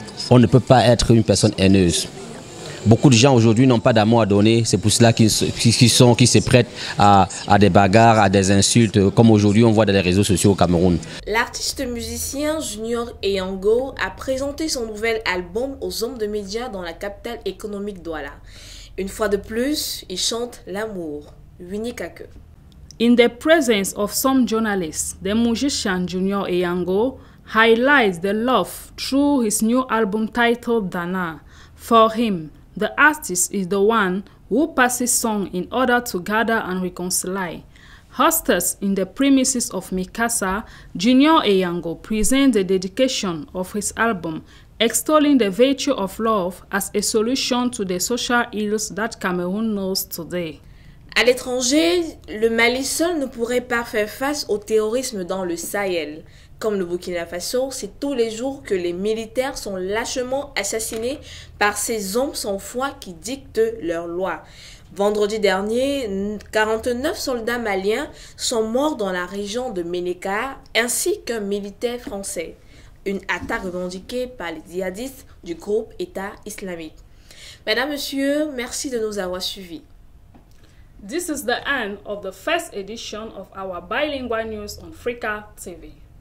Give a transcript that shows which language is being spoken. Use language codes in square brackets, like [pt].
[fr] On ne peut pas être une personne haineuse. Beaucoup de gens aujourd'hui n'ont pas d'amour à donner, c'est pour cela qu'ils se prêtent à des bagarres, à des insultes, comme aujourd'hui on voit dans les réseaux sociaux au Cameroun. L'artiste musicien Junior Eyango a présenté son nouvel album aux hommes de médias dans la capitale économique Douala. Une fois de plus, il chante l'amour. Winnie Kake. [en] In the presence of some journalists, the musician Junior Eyango highlights the love through his new album titled Dana. For him, the artist is the one who passes song in order to gather and reconcile. Hosted in the premises of Mikasa, Junior Eyango presents the dedication of his album, extolling the virtue of love as a solution to the social ills that Cameroon knows today. [fr] À l'étranger, le Mali seul ne pourrait pas faire face au terrorisme dans le Sahel. Comme le Burkina Faso, c'est tous les jours que les militaires sont lâchement assassinés par ces hommes sans foi qui dictent leurs lois. Vendredi dernier, 49 soldats maliens sont morts dans la région de Ménéka, ainsi qu'un militaire français. Une attaque revendiquée par les djihadistes du groupe État islamique. Mesdames, Messieurs, merci de nous avoir suivis. [en] This is the end of the first edition of our bilingual news on Africa TV.